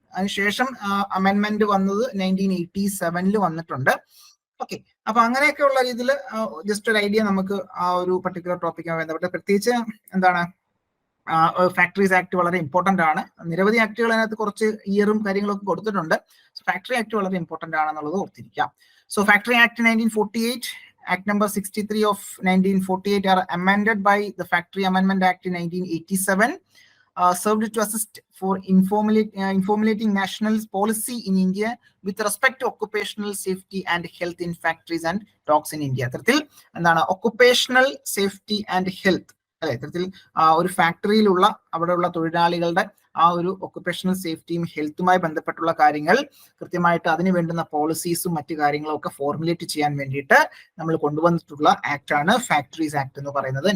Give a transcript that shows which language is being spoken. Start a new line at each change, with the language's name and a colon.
Malayalam: അതിനുശേഷം അമെൻമെന്റ് വന്നത് 1987 വന്നിട്ടുണ്ട്. ഓക്കെ, അപ്പൊ അങ്ങനെയൊക്കെയുള്ള രീതിയിൽ ജസ്റ്റ് ഒരു ഐഡിയ നമുക്ക് ആ ഒരു പർട്ടിക്കുലർ ടോപ്പിക്കുമായി ബന്ധപ്പെട്ട്, പ്രത്യേകിച്ച് എന്താണ് ഫാക്ടറീസ് ആക്ട് വളരെ ഇമ്പോർട്ടന്റ് ആണ്. നിരവധി ആക്ടുകൾ അതിനകത്ത് കുറച്ച് ഇയറും കാര്യങ്ങളൊക്കെ കൊടുത്തിട്ടുണ്ട്. ഫാക്ടറി ആക്ട് വളരെ ഇമ്പോർട്ടന്റ് ആണെന്നുള്ളത് ഓർത്തിരിക്കാം.
English: So factory act 1948, Act number 63 of 1948 are amended by the Factory Amendment Act in 1987, served to assist for formulating national policy in India with respect to occupational safety and health in factories and docks in India.
Malayalam: അത്തരത്തിൽ എന്താണ്
English: occupational safety and health,
Malayalam: അല്ലെ, ഇത്തരത്തിൽ ഒരു ഫാക്ടറിയിലുള്ള അവിടെയുള്ള തൊഴിലാളികളുടെ ആ ഒരു occupational സേഫ്റ്റിയും ഹെൽത്തുമായി ബന്ധപ്പെട്ടുള്ള കാര്യങ്ങൾ കൃത്യമായിട്ട് അതിന് വേണ്ടുന്ന പോളിസീസും മറ്റു കാര്യങ്ങളും ഒക്കെ ഫോർമുലേറ്റ് ചെയ്യാൻ വേണ്ടിയിട്ട് നമ്മൾ കൊണ്ടുവന്നിട്ടുള്ള ആക്ട് ആണ് ഫാക്ടറീസ് ആക്ട് എന്ന് പറയുന്നത്.